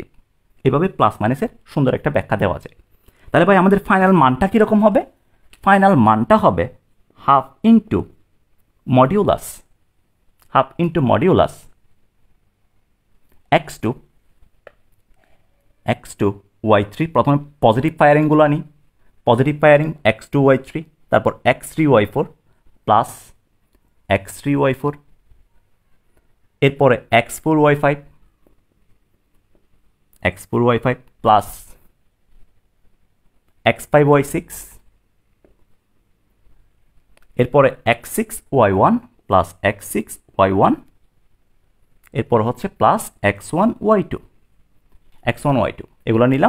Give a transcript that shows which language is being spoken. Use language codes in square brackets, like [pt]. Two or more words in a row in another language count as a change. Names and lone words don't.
[bn] এভাবে প্লাস মাইনাসের সুন্দর একটা ব্যাখ্যা দেওয়া যায়। তাহলে ভাই আমাদের ফাইনাল মানটা কীরকম হবে, ফাইনাল মানটা হবে [en] half into modulus, half into modulus [bn] x2 y3। প্রথমে পজিটিভ ফায়ারিংগুলো আনি, [en] positive firing [bn] x2 y3, তারপর x3 y4 প্লাস x3 y4, এরপরে x4 y5, x4 y5 প্লাস x5 y6, এরপরে x6 y1 প্লাস x6 y1, এরপর হচ্ছে প্লাস x1 y2, এগুলো নিলাম।